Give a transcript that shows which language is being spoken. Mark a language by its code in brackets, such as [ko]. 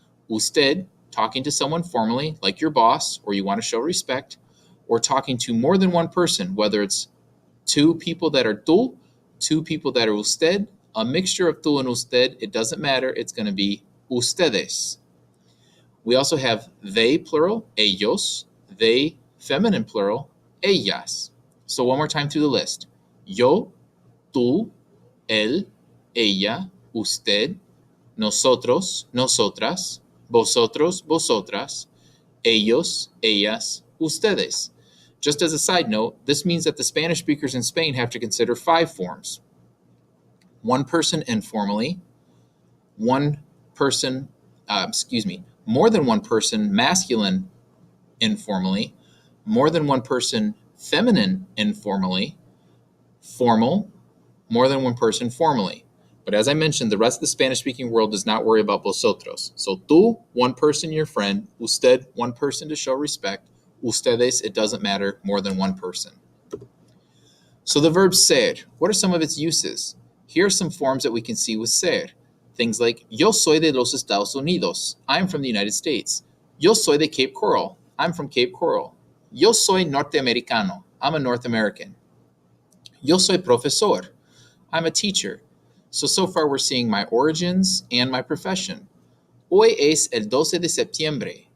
[en] Usted, talking to someone formally, like your boss, or you want to show respect, or talking to more than one person, whether it's two people that are tú, two people that are usted, a mixture of tú and usted, it doesn't matter, it's going to be ustedes. We also have they plural, ellos, they feminine plural, ellas. So one more time through the list. [es] Yo, tú, él, ella, usted, nosotros, nosotras, vosotros, vosotras, ellos, ellas, ustedes. [en] Just as a side note, this means that the Spanish speakers in Spain have to consider 5 forms. One person informally, one person, more than one person masculine informally, more than one person feminine informally, formal, more than one person formally. But as I mentioned, the rest of the Spanish-speaking world does not worry about vosotros. So tú, one person, your friend. Usted, one person to show respect. Ustedes, it doesn't matter, more than one person. So the verb ser, what are some of its uses? Here are some forms that we can see with ser. Things like, [es] yo soy de los Estados Unidos. [en] I'm from the United States. [es] Yo soy de Cape Coral. [en] I'm from Cape Coral. [es] Yo soy norteamericano. [en] I'm a North American. [es] Yo soy profesor. [en] I'm a teacher. So far we're seeing my origins and my profession. [es] Hoy es el 12 de septiembre.